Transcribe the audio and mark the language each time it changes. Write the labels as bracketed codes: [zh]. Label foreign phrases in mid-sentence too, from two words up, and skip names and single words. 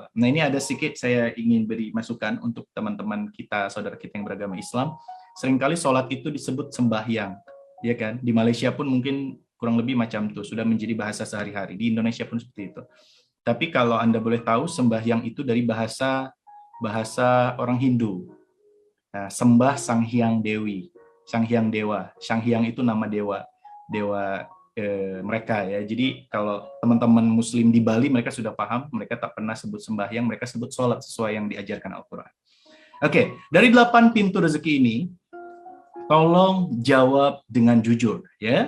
[id] Nah, ini ada sedikit saya ingin beri masukan untuk teman-teman kita, saudara kita yang beragama Islam. Seringkali solat itu disebut sembahyang, ya kan? Di Malaysia pun mungkin kurang lebih macam itu, sudah menjadi bahasa sehari-hari. Di Indonesia pun seperti itu. Tapi kalau Anda boleh tahu, sembahyang itu dari bahasa orang Hindu. Nah, sembah Sang Hyang Dewi, Sang Hyang Dewa. Sang Hyang itu nama dewa mereka ya. Jadi kalau teman-teman Muslim di Bali mereka sudah paham, mereka tak pernah sebut sembahyang, mereka sebut sholat sesuai yang diajarkan Al-Quran. Oke, dari 8 pintu rezeki ini, tolong jawab dengan jujur ya.